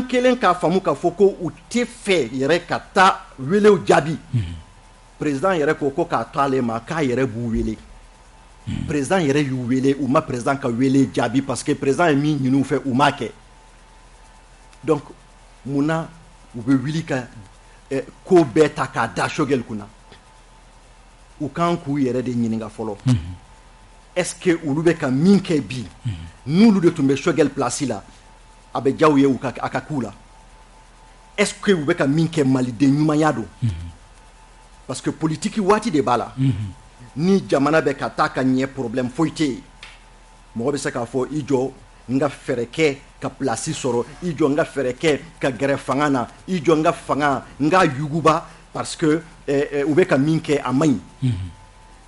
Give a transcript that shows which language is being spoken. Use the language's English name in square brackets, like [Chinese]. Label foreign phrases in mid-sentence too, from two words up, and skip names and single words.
[Bambara] kɛlen k'a faamu k'a fɔ ko u tɛ fɛ yɛrɛ ka taa welew jaabi président yɛrɛ ko k'a to ale ma k'a yɛrɛ b'u wele président yɛrɛ y'u wele u ma président ka wele jaabi [French] parce que président [Bambara] ye min ɲini u fɛ u m'a kɛ donc munna u bɛ wuli ka ko bɛɛ ta k'a da Choguel kunna u kan k'u yɛrɛ de ɲininka fɔlɔ [French] est-ce que [Bambara] olu bɛ ka min kɛ bi n'olu de tun bɛ Choguel place la a bɛ diya u ye a ka k'u la [French] est-ce que [Bambara] u bɛ ka min kɛ maliden ɲumanya don [French] parce que [Bambara] politique waati de b'a la ni jamana bɛ ka taa ka ɲɛ problème foyi tɛ yen mɔgɔ bɛ se k'a fɔ i jɔ n ka fɛɛrɛ kɛ ka place sɔrɔ i jɔ n ka fɛɛrɛ kɛ ka gɛrɛ fanga na i jɔ n ka fanga n ka yuguba [French] parce que [Bambara] u bɛ ka min kɛ a man ɲi